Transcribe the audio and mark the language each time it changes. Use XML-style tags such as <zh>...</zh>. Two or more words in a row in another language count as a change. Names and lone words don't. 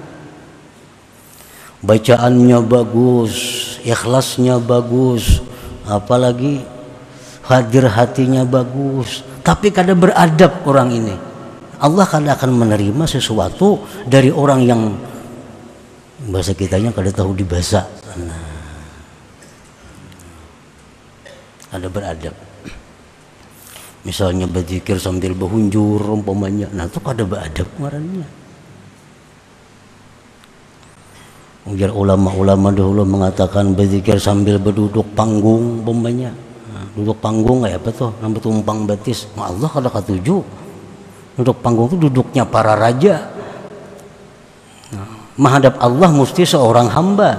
<bjn>Bacaannya bagus, ikhlasnya bagus, apalagi hadir hatinya bagus, tapi kada beradab orang ini, Allah kada akan menerima sesuatu dari orang yang bahasa kitanya kada tahu dibahasa. Nah, ada beradab. Misalnya berzikir sambil berhunjur umpamanya, nah itu kada beradab ngarannya. Ujar ulama-ulama dahulu mengatakan berzikir sambil berduduk panggung umpamanya. Nah, duduk panggung kayak apa tuh? Nampak tumpang batis. Nah, Allah kada katuju. Duduk panggung itu duduknya para raja. Nah, menghadap Allah mesti seorang hamba.</bjn>